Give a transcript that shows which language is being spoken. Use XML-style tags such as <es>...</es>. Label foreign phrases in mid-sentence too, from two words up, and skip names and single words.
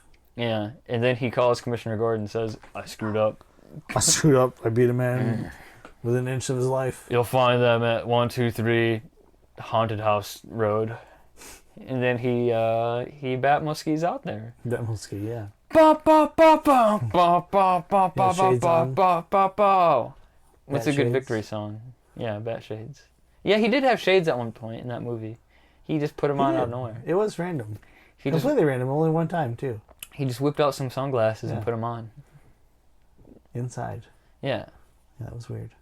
<en>Yeah. And then he calls Commissioner Gordon and says, I screwed up. I screwed up. I beat a man with an inch of his life. You'll find them at 123 Haunted House Road. And then he Batmuskie's out there. Batmobile, yeah. Ba ba ba ba ba ba ba ba shades ba on. ba ba ba. What's a Bat good shades. victory song? Yeah, Bat Shades. Yeah, he did have shades at one point in that movie. He just put them on He out did. of nowhere. It was random. He just Completely random. Only one time, too. whipped out some sunglasses and Yeah. put them on. Inside. Yeah, Yeah, that was weird.</en>